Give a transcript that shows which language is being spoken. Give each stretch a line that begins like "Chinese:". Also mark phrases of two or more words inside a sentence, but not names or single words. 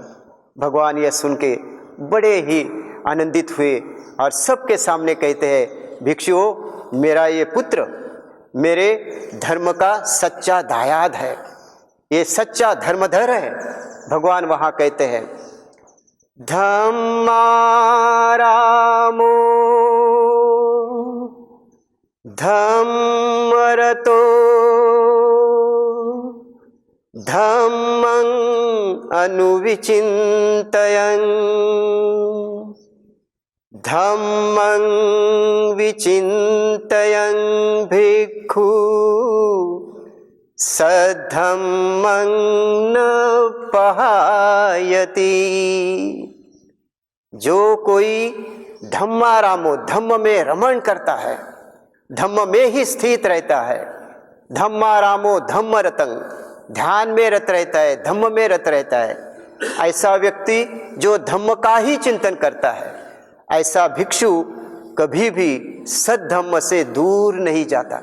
Hindi: भगवान यह सुन के बड़े ही आनंदित हुए और सबके सामने कहते हैं, भिक्षुओं, मेरा ये पुत्र मेरे धर्म का सच्चा दायाद है, ये सच्चा धर्मधर है। भगवान वहाँ कहते हैं,
Pali: धम्मारामो धम्मरतो धम्मं अनुविचिन्तयन् धम्मं विचिन्तयन् भिक्खु सद्धम्मं न पहायति।
Hindi: जो कोई धम्मारामो, धम्म में रमण करता है, धम्म में ही स्थित रहता है,
Pali: धम्मारामो धम्म रतं,
Hindi: ध्यान में रत रहता है, धम्म में रत रहता है, ऐसा व्यक्ति जो धम्म का ही चिंतन करता है, ऐसा भिक्षु कभी भी सद्धम्म से दूर नहीं जाता।